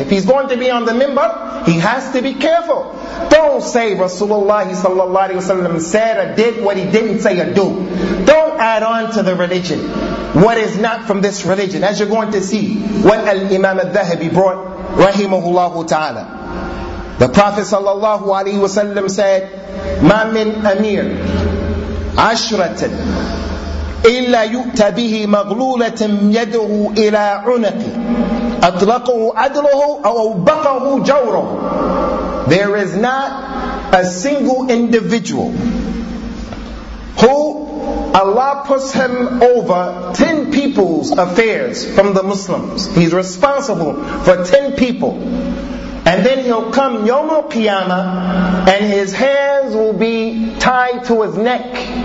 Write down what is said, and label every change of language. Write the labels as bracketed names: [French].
[English] If he's going to be on the minbar, he has to be careful. Don't say Rasulullah sallallahu alayhi wa sallam said or did what he didn't say or do. Don't add on to the religion what is not from this religion, as you're going to see what Al-Imam al-Dhahabi brought, rahimahullah ta'ala. The Prophet [Arabic] sallallahu alayhi wa sallam [English] said, [Arabic] مَا مِنْ أَمِيرٍ عشرة إلا يؤتى به مغلولة يده إلى عنقه أطلقه عدله أو أوبقه جوره. [English] There is not a single individual who Allah puts him over 10 people's affairs from the Muslims. He's responsible for 10 people. And then he'll come Yawm al-Qiyamah and his hands will be tied to his neck.